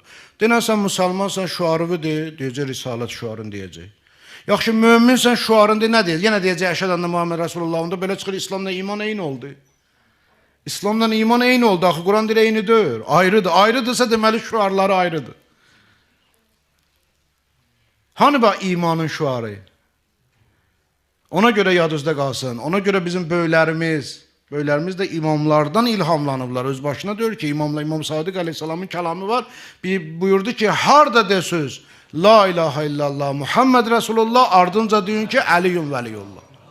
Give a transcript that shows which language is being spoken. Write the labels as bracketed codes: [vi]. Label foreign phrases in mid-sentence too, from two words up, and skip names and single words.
[az] Deyən sən müsəlmansan, şuarıvi de, deyəcək risalət şuarın deyəcək. Yaxşı, möminsən, şuarın de, nə deyəcək? Yenə deyəcək, [ar] أشهد أن محمدا رسول الله. [az] Onda belə çıxır, İslamla iman eyni oldu. İslamdan iman eyni oldu. Axı Quran deyir eyni deyil. Ayrıdır. Ayrıdırsa deməli şuarları ayrıdır. [tr] Hani bak imanın şuarı? [az] Ona göre yadınızda qalsın. Ona göre bizim böylərimiz de imamlardan ilhamlanıblar. Öz başına diyor ki İmam Sadiq Aleyhisselam'ın kəlamı var. Bir buyurdu ki harda desöz [ar] لا إله إلا الله محمد رسول الله [az] ardınca deyin ki [ar] علي ولي الله.